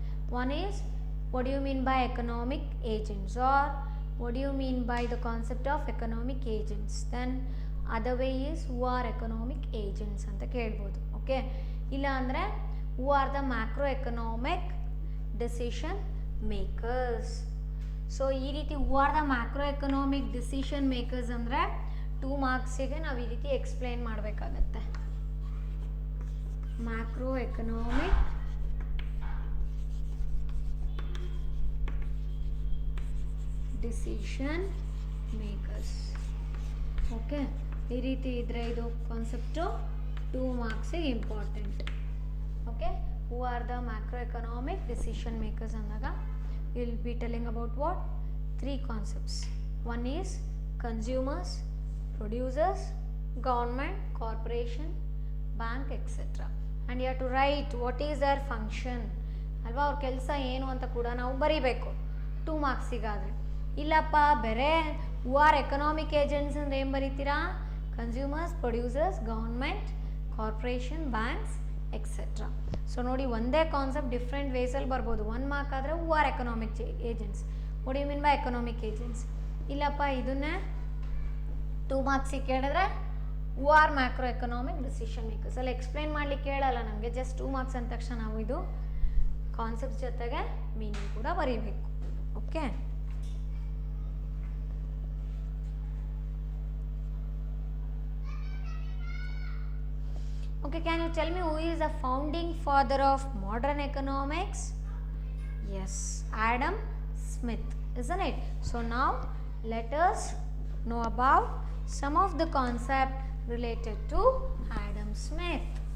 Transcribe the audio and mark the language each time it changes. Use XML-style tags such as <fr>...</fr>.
<en>One is, what do you mean by economic agents, or what do you mean by the concept of economic agents? Then other way is, who are economic agents</en> <kn>ಅಂತ ಕೇಳ್ಬೋದು.</kn> <en>okay,</en> <kn>ಇಲ್ಲ ಅಂದರೆ</kn> <en>who are the macroeconomic decision makers.</en> <kn>So ಈ ರೀತಿ</kn> <en>who are the macroeconomic decision makers</en> <kn>ಅಂದರೆ 2 ಮಾರ್ಕ್ಸಿಗೆ ನಾವು ಈ ರೀತಿ ಎಕ್ಸ್ಪ್ಲೈನ್ ಮಾಡಬೇಕಾಗತ್ತೆ.</kn> <en>macroeconomic decision makers.</en> <kn>ಓಕೆ, ಈ ರೀತಿ ಇದ್ದರೆ ಇದು concept 2 ಮಾರ್ಕ್ಸಿಗೆ important.</kn> <en>Okay, who are the macroeconomic decision makers ಅಂದಾಗ will be telling about what 3 concepts. One is consumers, producers, government, corporation, bank, etcetera. And you have to write what is their function</en> <kn>ಅಲ್ವಾ, ಅವ್ರ ಕೆಲಸ ಏನು ಅಂತ ಕೂಡ ನಾವು ಬರೀಬೇಕು 2 ಮಾರ್ಕ್ಸಿಗಾದರೆ. ಇಲ್ಲಪ್ಪ ಬೇರೆ</kn> <en>who are economic agents</en> <kn>ಅಂದರೆ ಏನು ಬರೀತೀರಾ?</kn> <en>Consumers, producers, government, corporation, banks, etcetera. So</en> <kn>ನೋಡಿ, ಒಂದೇ</kn> <en>concept different ವೇಸಲ್ಲಿ</en> <kn>ಬರ್ಬೋದು. 1 ಮಾರ್ಕ್ ಆದರೆ</kn> <en>Who are economic agents, what you mean by economic agents.</en> <kn>ಇಲ್ಲಪ್ಪ ಇದನ್ನೇ 2 ಮಾರ್ಕ್ಸಿಗೆ ಕೇಳಿದ್ರೆ</kn> <en>Who are macro economic decision makers.</en> <kn>ಅಲ್ಲಿ ಎಕ್ಸ್ಪ್ಲೈನ್ ಮಾಡಲಿಕ್ಕೆ ಕೇಳಲ್ಲ ನಮಗೆ, ಜಸ್ಟ್ 2 ಮಾರ್ಕ್ಸ್ ಅಂದ ತಕ್ಷಣ ನಾವು ಇದು ಕಾನ್ಸೆಪ್ಟ್ ಜೊತೆಗೆ ಮೀನಿಂಗ್ ಕೂಡ ಬರೀಬೇಕು.</kn> <en>Okay, okay, can you tell me who is the founding father of modern economics? Yes, Adam Smith, isn't it? So now let us know about some of the concept related to Adam Smith.</en>